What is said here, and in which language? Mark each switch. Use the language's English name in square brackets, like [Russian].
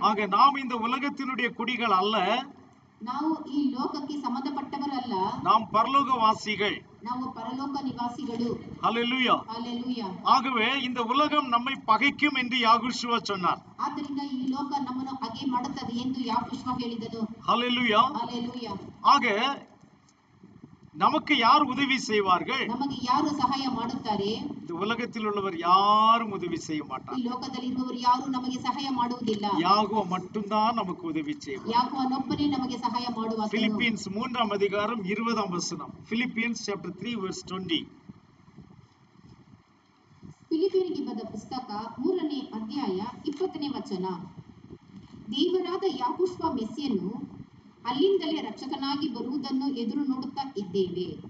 [Tamil] ஆக நாம் இந்த உலகத்தினுடைய குடிகள் அல்ல. [Kannada] ನಾವು ಈ ಲೋಕಕ್ಕೆ ಸಂಬಂಧಪಟ್ಟವರಲ್ಲ. [Tamil] நாம் பரலோகவாசிகள். [Kannada] ನಾವು ಪರಲೋಕ ನಿವಾಸಿಗಳು. [Tamil] ஹல்லேலூயா. ஹல்லேலೂಯಾ. ஆகவே இந்த உலகம் நம்மை பகைக்கும் என்று யாகோஷுவா சொன்னார். [Kannada] ಆದ್ದರಿಂದ ಈ ಲೋಕ ನಮ್ಮನ್ನು ಹಾಗೆ ಮಾಡುತ್ತದೆ ಎಂದು ಯಾಕೋಷುವ ಹೇಳಿದನು. [Tamil] ஹல்லேலூயா. ஹல்லேலூயா. ஆக நமக்கு யார் உதவி செய்வார்கள்? [Kannada] ನಮಗೆ ಯಾರು ಸಹಾಯ ಮಾಡುತ್ತಾರೆ? [Tamil] இந்த உலகத்தில் உள்ளவர் யாரும் உதவி செய்ய மாட்டார். [Kannada] ಈ ಲೋಕದಲ್ಲಿ ಇರುವವರು ಯಾರು ನಮಗೆ ಸಹಾಯ ಮಾಡುವುದಿಲ್ಲ. [Tamil] யாகோவா மட்டும்தான் நமக்கு உதவி செய்வார். [Kannada] ಯಾಕೋವನೊಬ್ಬನೇ ನಮಗೆ ಸಹಾಯ ಮಾಡುವ. [Tamil] பிலிப்பியன்ஸ் 3ஆம் அதிகாரம் 20ஆம் வசனம். [English] Philippians chapter 3 verse 20. [Kannada] ಫಿಲಿಪಿಯರಿಗೆ ಬರೆದ ಪುಸ್ತಕ 3ನೇ ಅಧ್ಯಾಯ 20ನೇ ವಚನ. ದೇವರಾದ ಯಾಕೋಷುವ ಮೆಸ್ಸಿಯನು ಅಲ್ಲಿಂದಲೇ ರಕ್ಷಕನಾಗಿ ಬರುವುದನ್ನು ಎದುರು ನೋಡುತ್ತಾ ಇದ್ದೇವೆ.